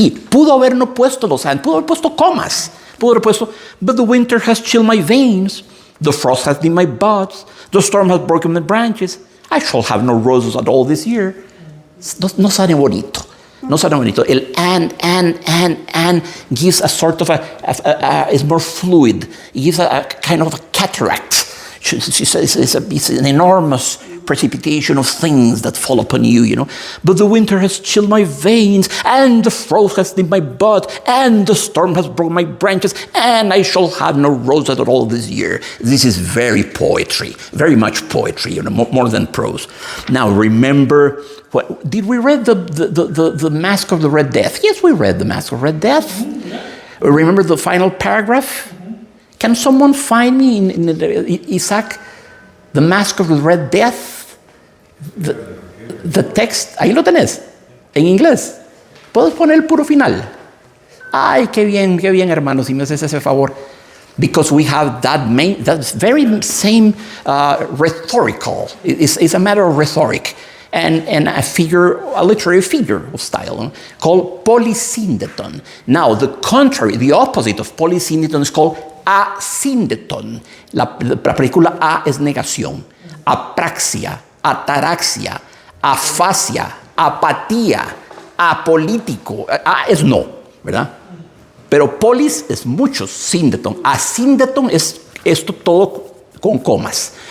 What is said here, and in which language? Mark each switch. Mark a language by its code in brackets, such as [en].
[es] Pudo haber no puesto los and, pudo haber puesto comas. Pudo haber puesto, [en] but the winter has chilled my veins. The frost has been my buds. The storm has broken my branches. I shall have no roses at all this year. [es] No sale bonito. No sale bonito. [en] El and gives a sort of it's more fluid. It gives a kind of a cataract. It's an enormous precipitation of things that fall upon you, you know. But the winter has chilled my veins, and the frost has nipped my bud, and the storm has broken my branches, and I shall have no roses at all this year. This is very poetry, very much poetry, you know, more than prose. Now, remember, did we read the Mask of the Red Death? Yes, we read the Mask of Red Death. Remember the final paragraph? Can someone find me in Isaac, the Mask of the Red Death? The text, [es] ahí lo tenés, en inglés. ¿Puedes poner el puro final? Ay, qué bien, hermanos, si me haces ese favor. [en] Because we have that very same rhetorical. It's a matter of rhetoric. And a literary figure of style called polysyndeton. Now, the opposite of polysyndeton is called asyndeton. [es] La película A es negación. Apraxia, ataraxia, afasia, apatía, apolítico. A es no, ¿verdad? Pero polis es muchos, síndeton. Asíndeton es esto todo con comas.